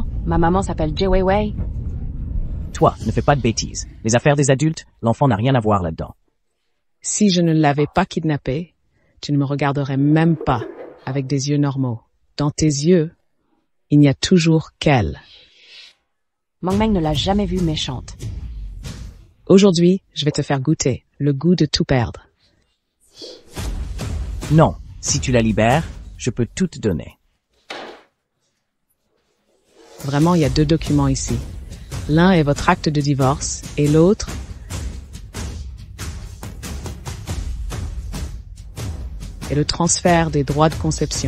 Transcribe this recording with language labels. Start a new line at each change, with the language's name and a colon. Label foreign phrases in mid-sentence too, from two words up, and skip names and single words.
French: Ma maman s'appelle Ge Weiwei. Toi, ne fais pas de bêtises. Les affaires des adultes, l'enfant n'a rien à voir là-dedans. Si je ne l'avais pas kidnappé, tu ne me regarderais même pas avec des yeux normaux. Dans tes yeux, il n'y a toujours qu'elle. Meng Meng ne l'a jamais vue méchante. Aujourd'hui, je vais te faire goûter le goût de tout perdre. Non, si tu la libères, je peux tout te donner. Vraiment, il y a 2 documents ici. L'un est votre acte de divorce et l'autre est le transfert des droits de conception.